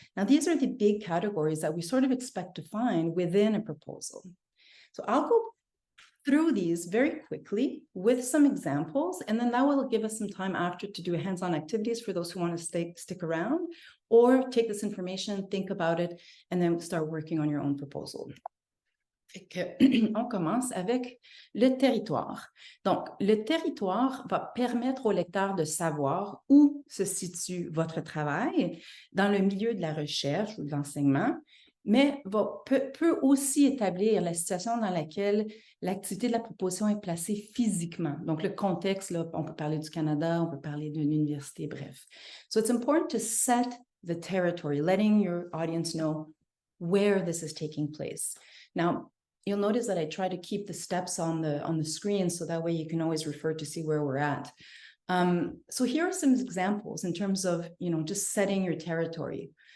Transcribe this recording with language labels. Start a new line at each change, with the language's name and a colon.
English: Now, these are the big categories that we sort of expect to find within a proposal. So I'll go through these very quickly with some examples, and then that will give us some time after to do hands-on activities for those who want to stick around, or take this information, think about it, and then start working on your own proposal.
French: On commence avec le territoire. Donc, le territoire va permettre au lecteur de savoir où se situe votre travail dans le milieu de la recherche ou de l'enseignement, mais peut aussi établir la situation dans laquelle l'activité de la proposition est placée physiquement. Donc, le contexte, là, on peut parler du Canada, on peut parler d'une université, bref.
English: So it's important to set the territory, letting your audience know where this is taking place. Now, you'll notice that I try to keep the steps on the screen, so that way you can always refer to see where we're at. So here are some examples in terms of, just setting your territory.